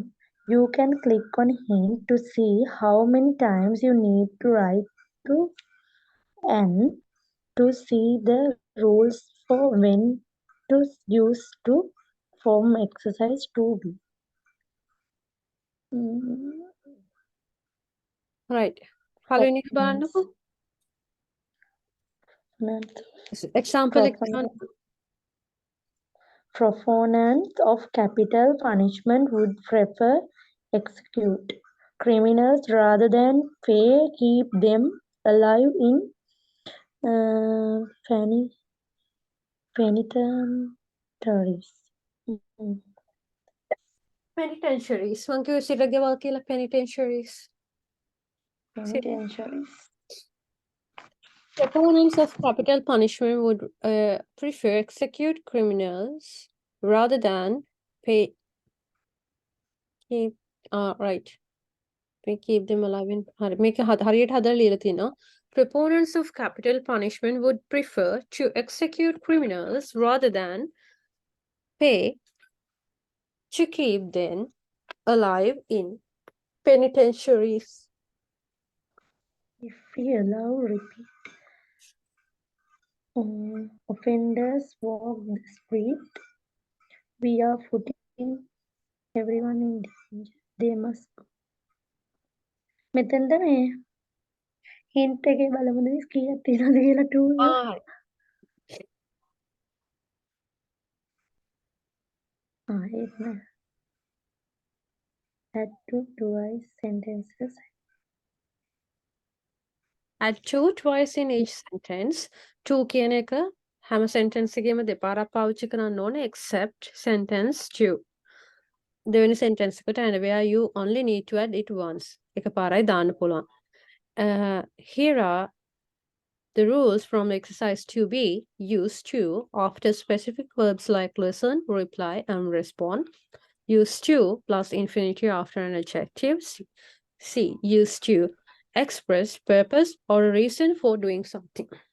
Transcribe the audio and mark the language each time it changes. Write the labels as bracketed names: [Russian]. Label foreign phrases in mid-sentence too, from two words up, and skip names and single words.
[English] You can click on hint to see how many times you need to write to and to see the rules for when to use to form exercise 2B. right. [Sinhala] පළවෙනි එක බලන්නකෝ. Example එක ගන්න. [English] Proponents of capital punishment would prefer execute criminals rather than keep them alive in penitentiaries. Penitentiaries. මං කිව්වේ සිරගෙවල් කියලා penitentiaries. Penitentiaries. Proponents of capital punishment would prefer execute criminals rather than pay keep right. Keep them alive in make [Sinhala] හරියට හදලා ලියලා තිනවා. [English] Proponents of capital punishment would prefer to execute criminals rather than pay to keep them alive in penitentiaries. If we allow repeat offenders walk the street, we are putting everyone in danger. They must go. [Sinhala] මෙතනද මේ hint එකේ බලමුද කීයක් තියෙනවද කියලා 2 ඒක නෑ. [English] Add to twice sentences. Add to twice in each sentence. [Sinhala] To කියන එක හැම sentence එකේම දෙපාරක් පාවිච්චි කරන්න ඕනේ [English] except sentence 2. [Sinhala] දෙවෙනි sentence එකට [English] and where you only need to add it once. [Sinhala] එකපාරයි දාන්න පුළුවන්. [English] Here are the rules from exercise 2B. Use to after specific verbs like listen, reply, and respond. Use to plus infinitive after an adjective. C. Use to express purpose or a reason for doing something.